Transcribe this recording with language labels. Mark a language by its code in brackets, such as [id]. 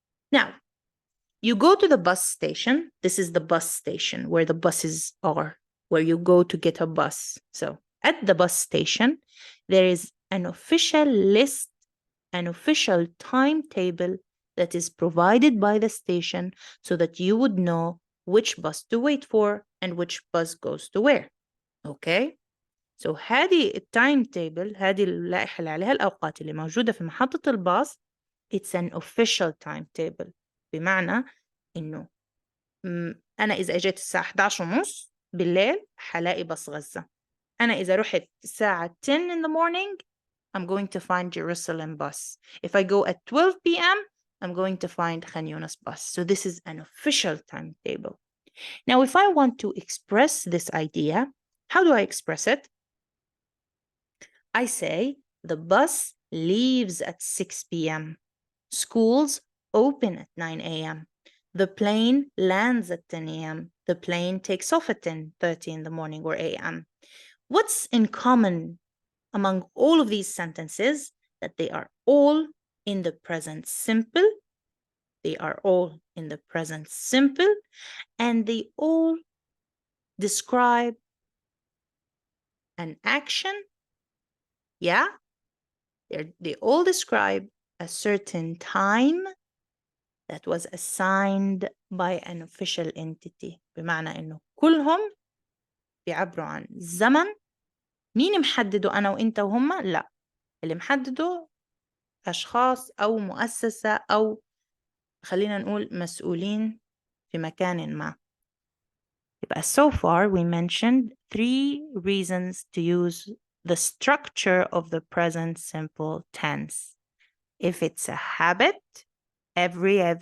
[en] Now, you go to the bus station. This is the bus station where the buses are, where you go to get a bus. So at the bus station, there is an official list, an official timetable that is provided by the station so that you would know which bus to wait for and which bus goes to where. Okay? [ar] So هذه التايم تيبل، هذه اللائحة اللي عليها الأوقات اللي موجودة في محطة الباص، [en] it's an official timetable. [ar] بمعنى إنه أنا إذا أجيت الساعة 11:30 بالليل حلاقي باص غزة. أنا إذا رحت الساعة [en] 10 in the morning, I'm going to find Jerusalem bus. If I go at 12 p.m., I'm going to find Khan Yunis bus. So this is an official timetable. Now, if I want to express this idea, how do I express it? I say the bus leaves at 6 p.m. Schools open at 9 a.m. The plane lands at 10 a.m. The plane takes off at 10:30 in the morning or a.m. What's in common among all of these sentences? That they are all in the present simple. They are all in the present simple, and they all describe an action. Yeah? They all describe a certain time that was assigned by an official entity. [ar] بمعنى إنه كلهم بيعبروا عن زمن. مين محدده أنا وإنت وهم؟ لا، اللي محدده أشخاص أو مؤسسة أو خلينا نقول مسؤولين في مكان ما. [en] يبقى so far we mentioned 3 reasons to use the structure of the present simple tense. If it's a habit, every.